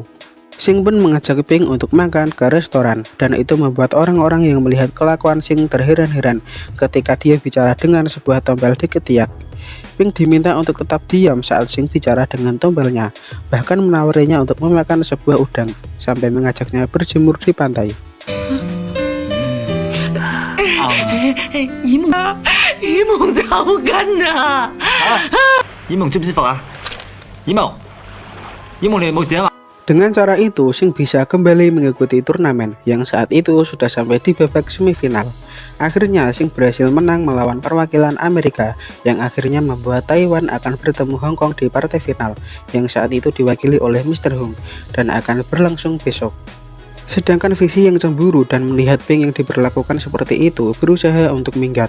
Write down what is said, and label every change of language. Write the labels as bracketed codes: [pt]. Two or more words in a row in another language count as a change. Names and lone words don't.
[id] Sing pun mengajak Ping untuk makan ke restoran, dan itu membuat orang-orang yang melihat kelakuan Sing terheran-heran ketika dia bicara dengan sebuah tompel di ketiak. Ping diminta untuk tetap diam saat Sing bicara dengan tompelnya, bahkan menawarinya untuk memakan sebuah udang, sampai mengajaknya berjemur di pantai. Yimong jauh kan 啊！ [yue] Yimong 舒唔舒服啊？Yimong， Yimong 你冇事啊嘛？ [id] Dengan cara itu, Sing bisa kembali mengikuti turnamen yang saat itu sudah sampai di babak semifinal. Akhirnya, Sing berhasil menang melawan perwakilan Amerika yang akhirnya membuat Taiwan akan bertemu Hong Kong di partai final yang saat itu diwakili oleh Mr. Hung dan akan berlangsung besok. Sedangkan Visi yang cemburu dan melihat Ping yang diperlakukan seperti itu berusaha untuk minggat.